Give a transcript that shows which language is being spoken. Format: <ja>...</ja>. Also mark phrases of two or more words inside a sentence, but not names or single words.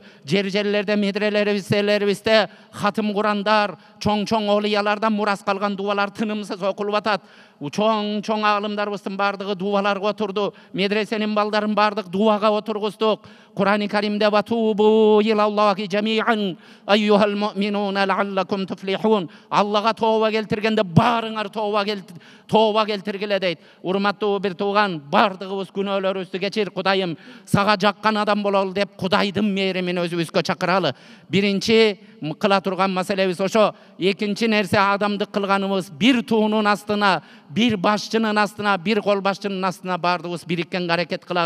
<ky>Жерлерде, медрелерибизде хатым Курандар, чоң олиялардан мурас калган дубалар тынымсыз окулуп атат. Чоң алымдарыбыздын бардыгы дубаларга отурду. Медресенин балдарын бардык дуага отургуздук.</ky> <ar>Кур'ан-ы Каримде "وتوبوا إلى الله جميعا أيها المؤمنون لعلكم تفلحون".</ar> <ky>Аллага тооба келтиргенде барыңар тооба келтиргиле дейт. Урматтуу бир тууган, бардыгыбыз күнөөлөрүбүздү кечир, Кудайым сага жаккан адам бололу деп Кудайдын мээримин өзүбүзгө чакыралы. Биринчи кыла турган маселебиз ошо. Экинчи нерсе, адамдык кылганыбыз бир туунун астына, бир башчынын астына, бир кол башчынын астына бардыгыбыз бириккен аракет кылалы.</ky>